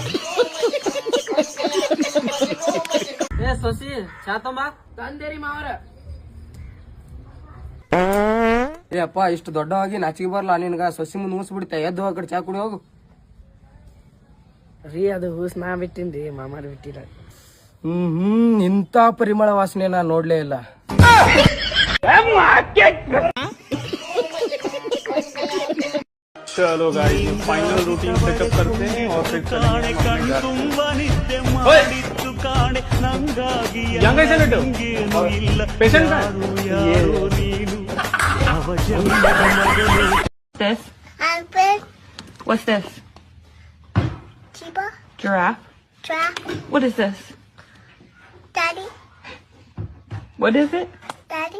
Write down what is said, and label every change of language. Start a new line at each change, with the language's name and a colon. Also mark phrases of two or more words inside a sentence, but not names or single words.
Kannada: ಏ ಅಪ್ಪ, ಇಷ್ಟು ದೊಡ್ಡವಾಗಿ ನಾಚಿಗೆ ಬರ್ಲಾ ನಿನ್ಗ? ಸೊಸಿ ಮುಂದ್ ಮೂಸ್ಬಿಡ್ತ. ಎದ್ದು ಆ ಕಡೆ ಚಾ ಕುಡಿ ಹೋಗು. ರೀ ಅದು ಹೂಸ್ ನಾ ಬಿಟ್ಟಿನ್ರಿ, ಮಾಮಾರ್ ಬಿಟ್ಟಿಲ್ಲ. ಇಂತ ಪರಿಮಳ ವಾಸನೆ ನಾ ನೋಡ್ಲೇ ಇಲ್ಲ.
Hindi: चलो गाइस,
English: final routine setup
Hindi: करते हैं और फिर पेशेंट
English: What's this? Giraffe. What is this? Daddy. What is it? Daddy.